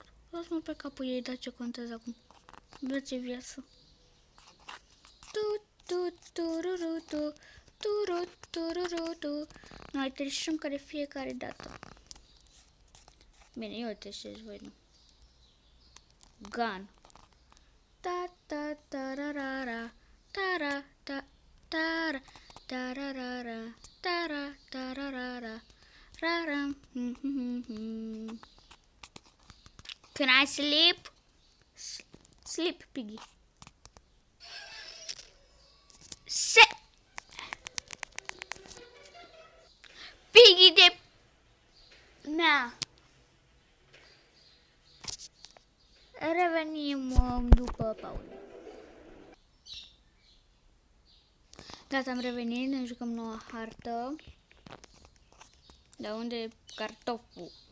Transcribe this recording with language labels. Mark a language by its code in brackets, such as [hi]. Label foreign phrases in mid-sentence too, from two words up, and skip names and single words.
[ro] Lasă-mă pe capul ei, dar ce contează acum? Vreți viață. Noi trișăm ca de fiecare dată. Bine, eu trișez, voi nu. Gun. Ta-ta-ta-ra-ra-ra. Ta-ra-ta-ta-ra. Ta-ra-ra-ra. Ta-ra-ta-ra-ra-ra. Ra-ra. [en] Can I sleep? [ro] Sleep, Piggy. Piggy de mea. Revenim după pauză. Gata, am revenit, ne jucăm noua hartă. Dar unde e cartoful?